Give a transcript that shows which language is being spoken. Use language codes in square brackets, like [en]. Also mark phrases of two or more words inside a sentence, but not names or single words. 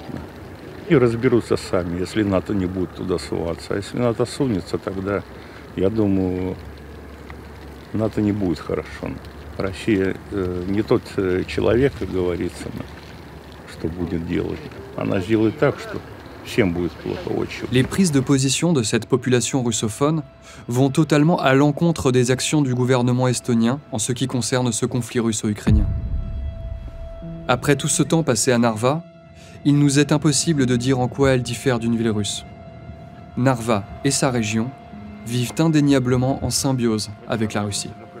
[ru] И разберутся сами, если НАТО не будет туда суваться. А если НАТО сунется, тогда, я думаю, НАТО не будет хорошо. Россия не тот человек, как говорится, что будет делать. Она сделает так, что всем будет плохо, очень. [fr] Les prises de position de cette population russophone vont totalement à l'encontre des actions du gouvernement estonien en ce qui concerne ce conflit russo-ukrainien. Après tout ce temps passé à Narva, il nous est impossible de dire en quoi elle diffère d'une ville russe. Narva et sa région vivent indéniablement en symbiose avec la Russie.